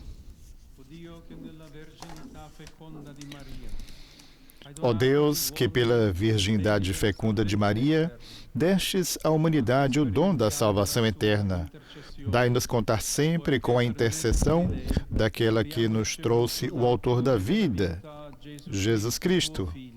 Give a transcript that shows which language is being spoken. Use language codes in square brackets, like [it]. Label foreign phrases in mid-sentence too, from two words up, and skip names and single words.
[it] O Dio che nella verginità feconda di Maria. [pt] Ó Deus, que pela virgindade fecunda de Maria, destes à humanidade o dom da salvação eterna. Dai-nos contar sempre com a intercessão daquela que nos trouxe o autor da vida, Jesus Cristo.